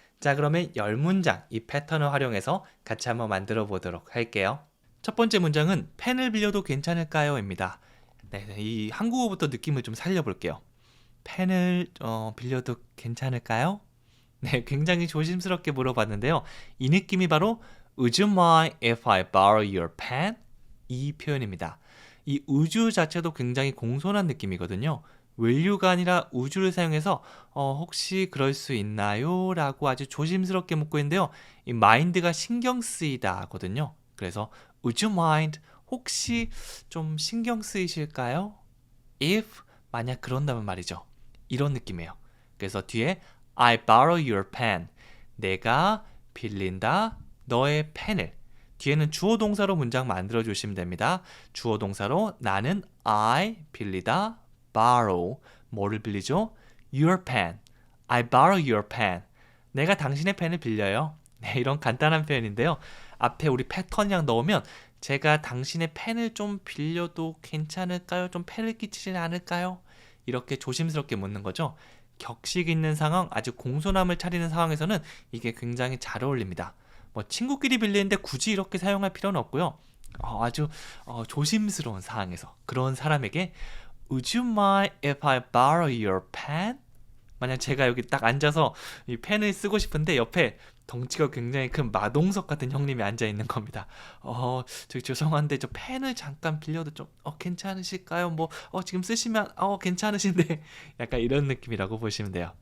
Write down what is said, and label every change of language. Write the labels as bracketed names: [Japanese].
[Korean] 자, 그러면 10문장 이 패턴을 활용해서 같이 한번 만들어 보도록 할게요. 첫 번째 문장은 펜을 빌려도 괜찮을까요? 입니다. 네, 이 한국어부터 느낌을 좀 살려볼게요. 펜을 빌려도 괜찮을까요? 네, 굉장히 조심스럽게 물어봤는데요. 이 느낌이 바로 [English] Would you mind if I borrow your pen? [Korean] 이 표현입니다. 이 우주 자체도 굉장히 공손한 느낌이거든요. will you가 아니라 우주를 사용해서 혹시 그럴 수 있나요? 라고 아주 조심스럽게 묻고 있는데요. 이 mind가 신경 쓰이다거든요. 그래서 [English] would you mind [Korean] 혹시 좀 신경 쓰이실까요? if 만약 그런다면 말이죠. 이런 느낌이에요. 그래서 뒤에 [English] I borrow your pen. [Korean] 내가 빌린다 너의 펜을. 뒤에는 주어 동사로 문장 만들어 주시면 됩니다. 주어 동사로 나는 I 빌리다 borrow 뭐를 빌리죠? [English] Your pen. I borrow your pen. [Korean] 내가 당신의 펜을 빌려요. 네, 이런 간단한 표현인데요. 앞에 우리 패턴이랑 넣으면 제가 당신의 펜을 좀 빌려도 괜찮을까요? 좀 폐를 끼치진 않을까요? 이렇게 조심스럽게 묻는 거죠. 격식 있는 상황, 아주 공손함을 차리는 상황에서는 이게 굉장히 잘 어울립니다. 뭐 친구끼리 빌리는데 굳이 이렇게 사용할 필요는 없고요. 아주 조심스러운 상황에서 그런 사람에게 [English] Would you mind if I borrow your pen? [Korean] 만약 제가 여기 딱 앉아서 이 펜을 쓰고 싶은데 옆에 덩치가 굉장히 큰 마동석 같은 형님이 앉아 있는 겁니다. 저기 죄송한데 저 펜을 잠깐 빌려도 좀 괜찮으실까요? 뭐 지금 쓰시면 괜찮으신데 약간 이런 느낌이라고 보시면 돼요.